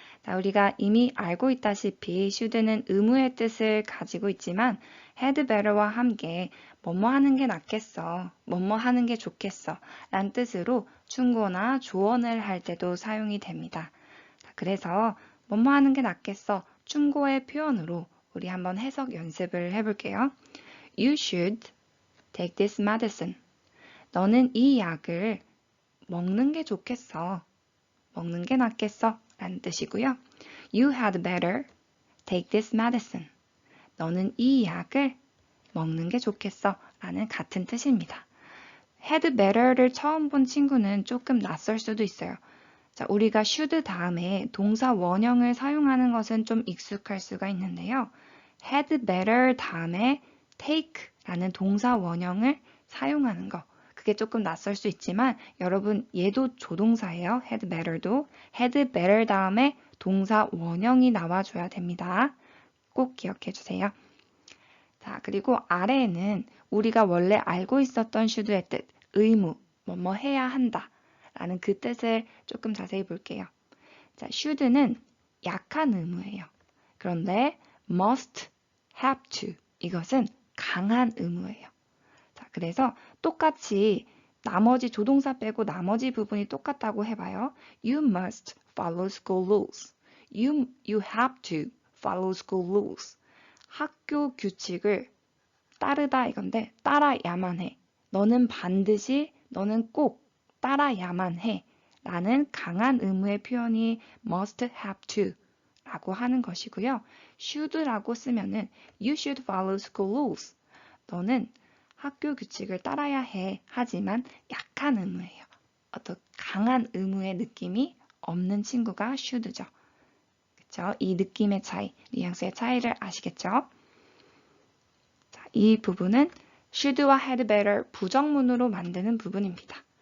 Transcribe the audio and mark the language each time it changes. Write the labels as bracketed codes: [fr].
[ko] 자, 우리가 이미 알고 있다시피 should는 의무의 뜻을 가지고 있지만 had better와 함께 뭐뭐 하는 게 낫겠어, 뭐뭐 하는 게 좋겠어 라는 뜻으로 충고나 조언을 할 때도 사용이 됩니다. 자, 그래서 뭐뭐 하는 게 낫겠어 충고의 표현으로 우리 한번 해석 연습을 해볼게요. [en] You should take this medicine. [ko] 너는 이 약을 먹는 게 좋겠어. 먹는 게 낫겠어. 라는 뜻이고요. [en] You had better take this medicine. [ko] 너는 이 약을 먹는 게 좋겠어. 라는 같은 뜻입니다. had better를 처음 본 친구는 조금 낯설 수도 있어요. 자, 우리가 should 다음에 동사 원형을 사용하는 것은 좀 익숙할 수가 있는데요. had better 다음에 take 라는 동사 원형을 사용하는 거. 그게 조금 낯설 수 있지만 여러분 얘도 조동사예요. had better도 had better 다음에 동사 원형이 나와줘야 됩니다. 꼭 기억해 주세요. 자, 그리고 아래에는 우리가 원래 알고 있었던 should의 뜻, 의무, 뭐뭐 해야 한다 라는 그 뜻을 조금 자세히 볼게요. 자, should는 약한 의무예요. 그런데 must, have to 이것은 강한 의무예요. 자, 그래서 똑같이 나머지 조동사 빼고 나머지 부분이 똑같다고 해봐요. [en] You must follow school rules. You have to follow school rules. [ko] 학교 규칙을 따르다 이건데 따라야만 해. 너는 반드시, 너는 꼭 따라야만 해. 라는 강한 의무의 표현이 must have to 라고 하는 것이고요. should라고 쓰면은 [en] you should follow school rules. [ko] 너는 학교 규칙을 따라야 해. 하지만 약한 의무예요. 어떤 강한 의무의 느낌이 없는 친구가 should죠. 그쵸? 이 느낌의 차이, 뉘앙스의 차이를 아시겠죠? 자, 이 부분은 should와 had better 부정문으로 만드는 부분입니다.